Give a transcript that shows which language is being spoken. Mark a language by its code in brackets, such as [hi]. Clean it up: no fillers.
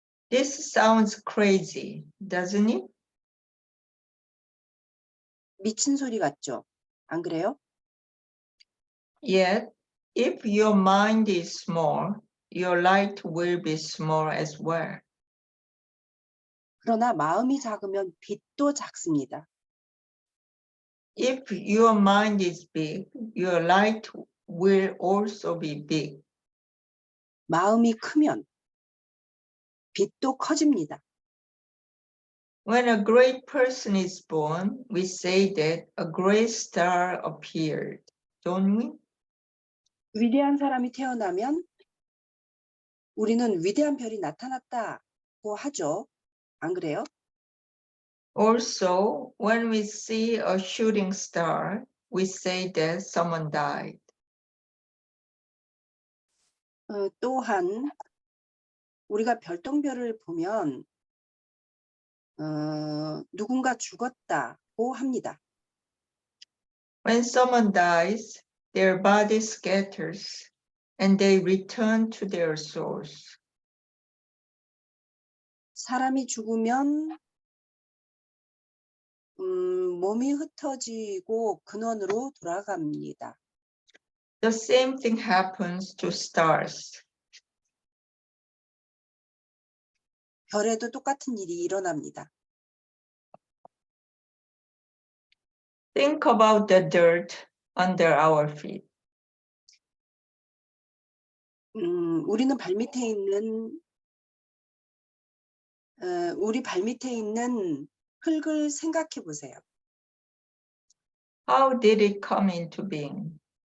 [en] This sounds crazy, doesn't it? [ko] 미친 소리 같죠? 안 그래요? [en] Yet, if your mind is small, your light will be small as well. [ko] 그러나 마음이 작으면 빛도 작습니다. [en] If your mind is big, your light will also be big. [ko] 마음이 크면 빛도 커집니다. [en] When a great person is born, we say that a great star appeared, don't we? [ko] 위대한 사람이 태어나면 우리는 위대한 별이 나타났다고 하죠. 안 그래요? [en] Also, when we see a shooting star, we say that someone died. [ko] 또한 우리가 별똥별을 보면 누군가 죽었다고 합니다. [en] When someone dies, their body scatters and they return to their source. [ko] 사람이 죽으면 몸이 흩어지고 근원으로 돌아갑니다. [en] The same thing happens to stars. [ko] 별에도 똑같은 일이 일어납니다. [en] Think about the dirt under our feet. [ko] 우리는 발밑에 있는 우리 발밑에 있는 흙을 생각해 보세요. [en] How did it come into being?